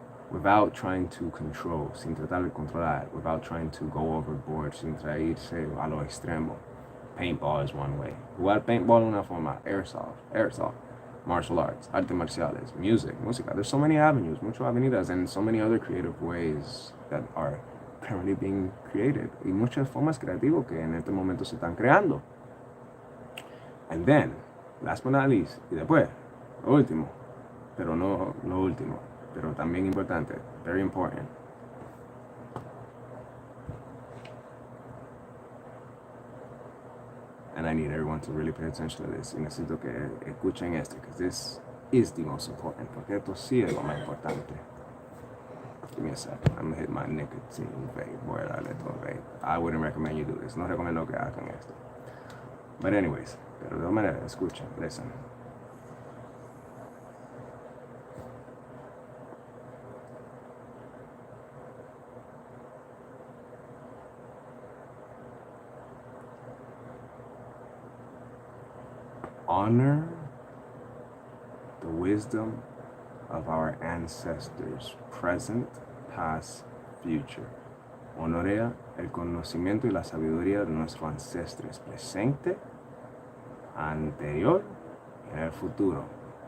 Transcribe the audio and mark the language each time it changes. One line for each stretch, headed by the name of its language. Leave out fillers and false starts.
English: Without trying to control,
Spanish: sin tratar de controlar,
English: without trying to go overboard,
Spanish: sin traerse a lo extremo.
English: Paintball is one way.
Spanish: Jugar paintball es una forma. Airsoft,
English: martial arts,
Spanish: artes marciales, música.
English: There's so many avenues,
Spanish: muchas avenidas,
English: and so many other creative ways that are currently being created.
Spanish: Y muchas formas creativas que en este momento se están creando.
English: And then, last but not least,
Spanish: y después, lo último, pero no lo último, pero también importante,
English: very important. And I need everyone to really pay attention to this.
Spanish: Y necesito que escuchen esto,
English: because this is the most important,
Spanish: porque esto sí es lo más importante.
English: Give me a second. I'm gonna hit my nicotine vape.
Spanish: Voy a darle todo vape.
English: I wouldn't recommend you do this.
Spanish: No recomiendo que hagan esto.
English: But anyways,
Spanish: pero de todas maneras, escuchen,
English: listen. honor the wisdom of our ancestors, present, past, future.
Spanish: Honorea el conocimiento y la sabiduría de nuestros ancestros, presente, anterior y en el futuro.